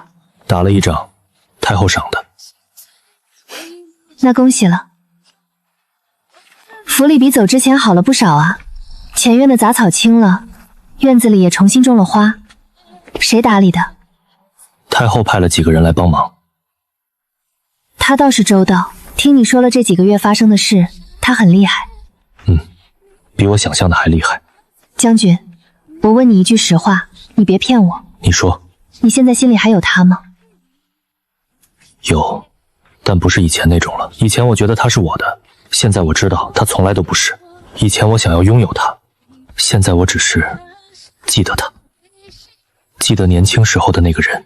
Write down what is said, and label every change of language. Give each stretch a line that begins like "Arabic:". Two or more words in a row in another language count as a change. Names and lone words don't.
Chinese: 打了一仗，太后賞的。那恭喜了。府裡比走之前好了不少啊，前院的雜草清了，院子裡也重新種了花。誰打理的？太后派了幾個人來幫忙。他倒是周到，聽你說了這幾個月發生的事，他很厲害。比我想象的還厲害。將軍，我問你一句實話，你別騙我。你說。你現在心裡還有他嗎？有，但不是以前那種了。以前我覺得他是我的，現在我知道他從來都不是。以前我想要擁有他，現在我只是記得他，記得年輕時候的那個人。